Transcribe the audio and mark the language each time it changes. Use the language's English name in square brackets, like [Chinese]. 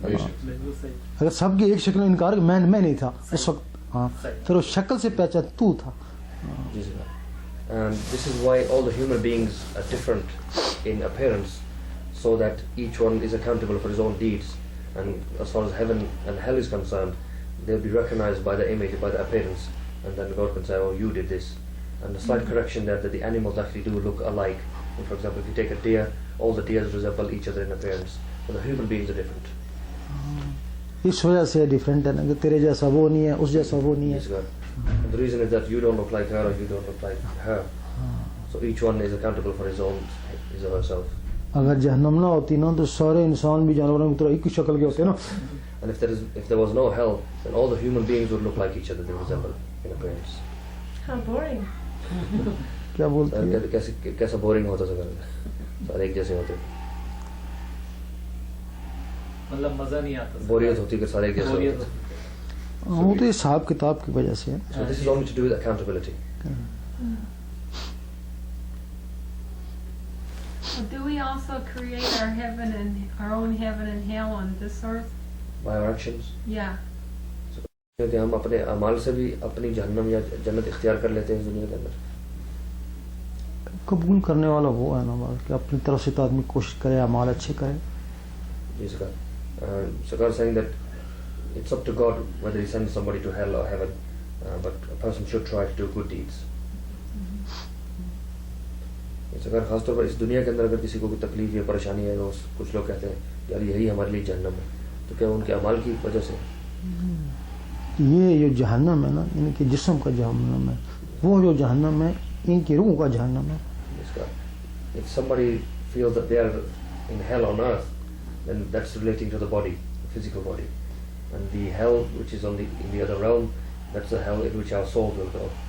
[Hindi] अगर सबकी एक शक्ल इनकार मैं नहीं था उस वक्त, हाँ फिर उस शक्ल से पहचान तू था. [English] And this is why all the human beings are different in appearance, so that each one is accountable for his own deeds. And as far as heaven and hell is concerned, they'll be recognized by the image, by the appearance, and then God can say, oh, you did this. And a slight correction there, that the animals actually do look alike. And for example, if you take a deer, all the deers resemble each other in appearance, but the human beings are different. [Hindi] इस वजह से different है ना कि तेरे जैसा वो नहीं है, उस जैसा वो नहीं है. [English] And the reason is that you don't look like her or you don't look like her. So each one is accountable for his or herself. [Hindi] अगर जहन्नम ना होती ना तो सारे इंसान भी जानवरों की तरह एक ही शक्ल के होते ना. [English] And if there was no hell, then all the human beings would look like each other. They resemble in appearance. How boring. [Hindi] क्या बोलते हैं? कैसा बोरिंग होता सर? सारे एक जैसे होते. मतलब मजा नहीं आता. बोरियत होती कि सारे एक जैसे होते. वो तो हिसाब किताब की वजह से है. [English] So this is only to do with accountability. Do we also create our heaven and our own heaven and hell on this earth? By our actions. Yeah. [Hindi] क्योंकि हम अपने अमाल से भी अपनी जहन्नम या जन्नत इख्तियार कर लेते हैं इस दुनिया के अंदर. कबूल करने वाला वो है ना बात कि अपनी तरफ से तो आदमी कोशिश करे, अमाल अच्छे करे. जिसका सरकार [English] saying that it's up to God whether he sends somebody to hell or heaven, but a person should try to do good deeds. [Hindi] अगर खासतौर पर इस दुनिया के अंदर अगर किसी को कोई तकलीफ या परेशानी है तो कुछ लोग कहते हैं यार यही हमारे लिए जहन्नम है, तो क्या उनके अमाल की वजह से? ये जो जहन्नम है ना इनके जिस्म का जहन्नम है, वो जो जहन्नम है इनकी रूह का जहन्नम है. [English] If somebody feels that they are in hell on earth, then that's relating to the body, the physical body, and the hell which is in the other realm, that's the hell in which our soul will go.